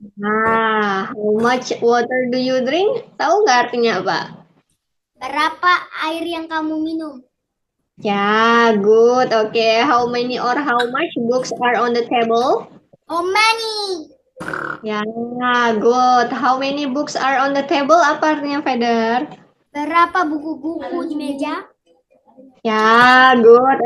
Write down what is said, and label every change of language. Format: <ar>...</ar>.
<en>Nah, how much water do you drink?</en> <id>Tahu nggak artinya apa? Berapa air yang kamu minum? Ya, good.</id> <en>Oke, how many or how much books are on the table? How many?</en> <id>Ya, good.</id> <en>How many books are on the table?</en> <id>Apa artinya, Feder? Berapa buku-buku di meja? Ya, good.</id>